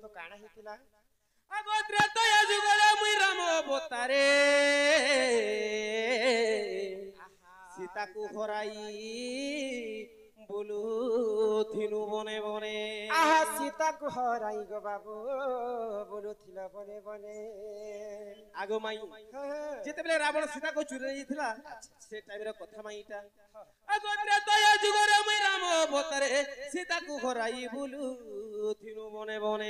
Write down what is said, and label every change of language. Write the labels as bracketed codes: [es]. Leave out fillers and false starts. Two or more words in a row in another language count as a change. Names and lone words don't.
[or] ତ କାଣା ହେଇଥିଲା ଆଗୋ ତ୍ରେତୟା ଯୁଗର ମୁଇଁ ରାମ ଅବତାରେ ସୀତା କୁ ହରାଇ ବୁଲୁଥିନୁ ବନେ ବନେ ଆହା ସୀତାକୁ ହରାଇ ଗୋ ବାବୁ ବୁଲୁଥିଲ ବନେ ବନେ। ଆଗ ମାଇ ହଁ, ହଁ। ଯେତେବେଳେ ରାବଣ ସୀତାକୁ ଚୁରି ନେଇଥିଲା ସେ ଟାଇମର କଥା ମାଇ ଏଇଟା ଆଗ ତ୍ରେତୟା ଯୁଗରେ ମୁଇଁ ରାମ ଅବତାରେ ସୀତାକୁ ହରାଇ ବୁଲୁଥିନୁ ବନେ ବନେ